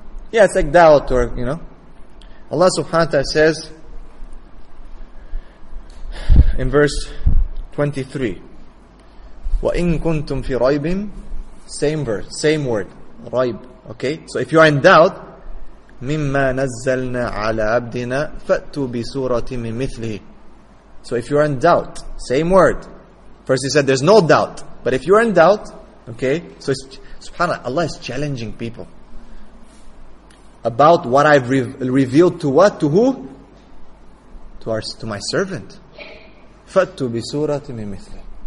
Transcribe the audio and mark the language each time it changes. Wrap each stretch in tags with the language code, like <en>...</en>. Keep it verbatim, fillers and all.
<en>Yeah, it's like doubt or, you know. Allah subhanahu wa ta'ala says in verse twenty-three,</en> <ar>وَإِن كُنْتُمْ فِي رَيْبٍ.</ar> <en>Same verse, same word, رَيْب. Okay, so if you are in doubt,</en> <ar>مِمَّا نَزَّلْنَا عَلَى عَبْدِنَا فَأْتُوا بِسُورَةٍ مِنْ مِثْلِهِ.</ar> <en>So if you're in doubt, same word. First he said there's no doubt. But if you're in doubt, okay, so subhanAllah, Allah is challenging people. About what I've re- revealed to what? To who? To our, to my servant.</en> <ar>فَأْتُوا بِسُورَةٍ مِنْ مِثْلِهِ.</ar>